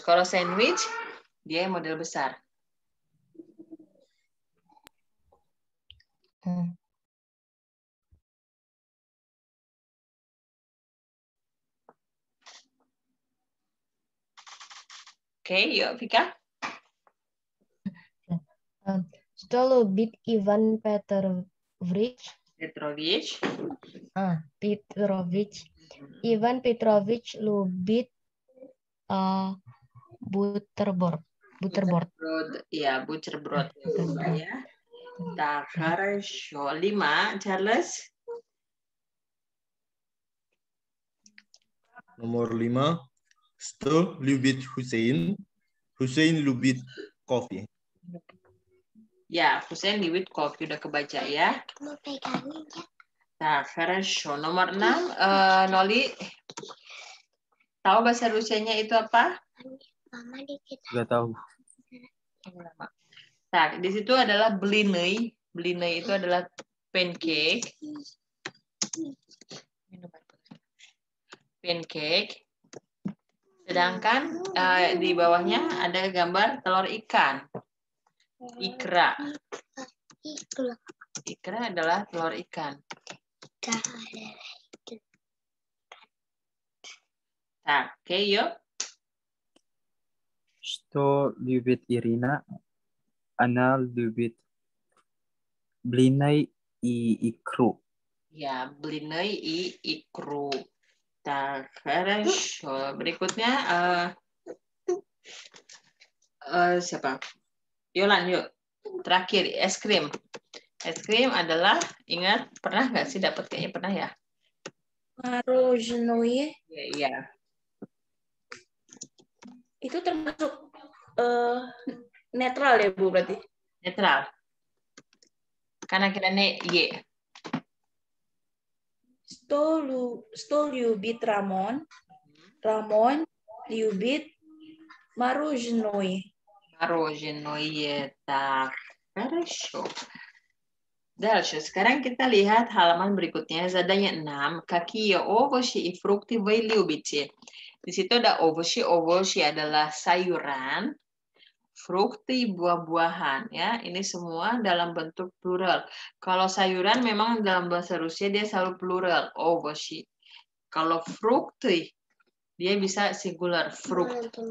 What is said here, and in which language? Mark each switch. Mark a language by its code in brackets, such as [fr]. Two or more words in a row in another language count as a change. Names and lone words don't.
[id] Kalau sandwich, dia model besar. Oke, yuk Vika. [ru] Что любит Иван Петрович? Петрович. Иван Петрович любит бутерброд. [id] Ya, butterbrot. Ya. [ru] Так, хорошо. 5, Charles. [id] Nomor 5. [ru] Что любит Hussein? Hussein любит кофе. Ya, Hussein любит кофе. [id] Udah kebaca ya. Nah, хорошо. Nomor 6, Noli. Tahu bahasa Rusianya itu apa? Nggak tahu. Nah, di situ adalah bliny. Bliny itu adalah pancake. Pancake. Sedangkan di bawahnya ada gambar telur ikan. Ikra. Ikra adalah telur ikan. Nah, oke, yuk. [ru] Что любит Ирина? Она любит блины и икру. [id] Ya, [ru] блины и икру. Так, хорошо. [id] Berikutnya siapa? Yolan, yuk. Terakhir, es krim. Es krim adalah, ingat, pernah nggak sih dapat? Kayaknya pernah ya? [ru] Мороженое. [id] Iya. Itu termasuk netral ya, Bu, berarti? Netral. Karena kita Y. [ru] Что любит Рамон? Рамон любит мороженое. Мороженое. Так, хорошо. Дальше. [id] Sekarang kita lihat halaman berikutnya. Zadanya 6. [ru] Какие овощи и фрукты вы любите? [id] Di situ ada овощи. Овощи adalah sayuran. Frukti, buah-buahan ya. Ini semua dalam bentuk plural. Kalau sayuran memang dalam bahasa Rusia dia selalu plural, ovoshi. Kalau frukti dia bisa singular, frukt.